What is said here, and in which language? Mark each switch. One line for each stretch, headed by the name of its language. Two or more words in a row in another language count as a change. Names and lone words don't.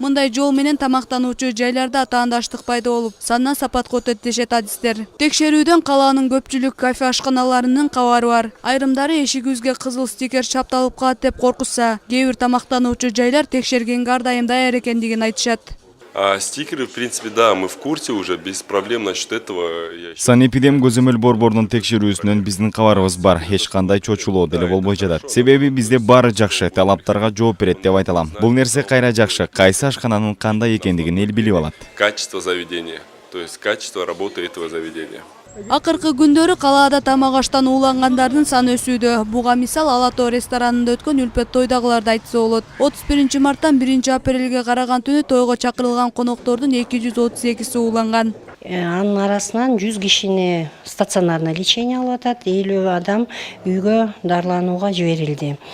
Kyrgyz: Мындай жол менен тамактануучу жайларда атаандаштык пайда болуп, сандан сапатка өтөт дешет адистер. Текшерүүдөн калаанын көпчүлүк кафе ашканаларынын кабары бар. Айрымдары эшигибизге кызыл стикер чапталып калат деп коркушса, кээ бир тамактануучу жайлар текшергенге ар дайым даяр экендигин айтышат.
Russian: Стикеры, в принципе, да, мы в курсе уже, без проблем насчет этого.
Kyrgyz: Санэпидем көзөмөл борборунун текшерүүсүнөн биздин кабарыбыз бар. Эч кандай чочулоо деле болбой жатат. Себеби бизде баары жакшы, талаптарга жооп берет деп айта алам. Бул нерсе кайра жакшы, кайсы ашкананын кандай экендигин эл билип алат.
Russian: Качество заведения, то есть качество работы этого заведения.
Kyrgyz: Акыркы күндөрү калаада тамак аштан уулангандардын саны өсүүдө. Буга мисал Ала Тоо ресторанында өткөн үлпөт тойдагыларды айтса болот. 31 марттан 1 апрелге караган түнү тойго чакырылган коноктордун 232си ууланган. Анын арасынан 100 кишини
Russian: стационарный лечение
Kyrgyz: алып атат, 50 адам үйгө дарыланууга жиберилди.